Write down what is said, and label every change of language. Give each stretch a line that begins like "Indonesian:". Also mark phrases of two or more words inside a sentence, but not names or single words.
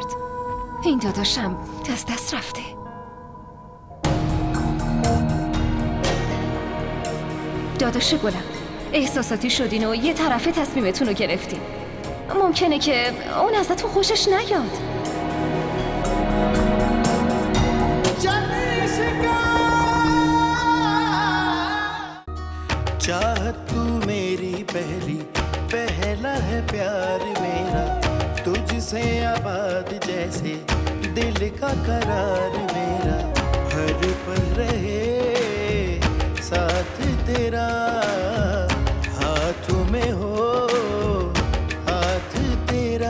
Persian: این داداشم دست رفته. داداش گلم، احساساتی شدین و یه طرفه تصمیمتون رو گرفتین. ممکنه که اون ازتون خوشش نیاد.
Hindi: चाहत तू मेरी पहला है प्यार मेरा, तुझसे आबाद जैसे दिल का करार मेरा, हर पल रहे साथ तेरा, हाथों में हो हाथ तेरा।